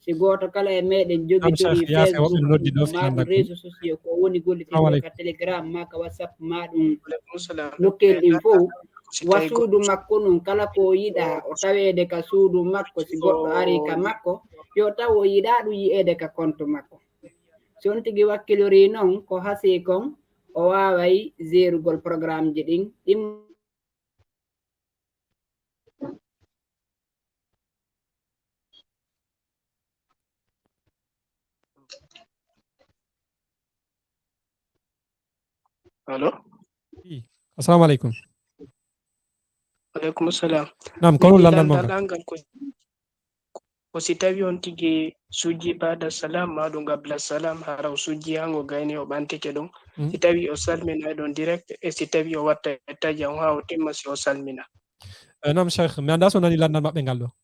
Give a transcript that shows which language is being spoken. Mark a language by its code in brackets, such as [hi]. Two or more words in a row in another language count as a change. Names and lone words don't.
[ff] si goto kala e meɗen jogitori Facebook ma [fr] réseaux sociaux [ff] ko woni gollitiri ka Telegram ma ka WhatsApp ma ɗum nokkel ɗin fof wa suudu makko ɗum kala ko yiɗa o tawede ka suudu makko si goɗɗo ari ka makko yo taw o yiɗa ɗum yi'ede ka compte makko si on tigi wakkilori noon ko hasi kon o waway zérugol programme ji ɗin ɗin Allo? [ar] السلام عليكم. عليكم السلام. [ff] Naam, ko landal mo ko si tawi on tigi suji [ar] بعد السلام [ff] maɗum [ar] قبل السلام [ff] hara o suji hango gayni o ɓantike ɗum si tawi o salmina ɗon direct e si tawi o watta taji on ha o timma si o salmina. Naam cheikh mi anda so nani landal maɓɓe ngal ɗo.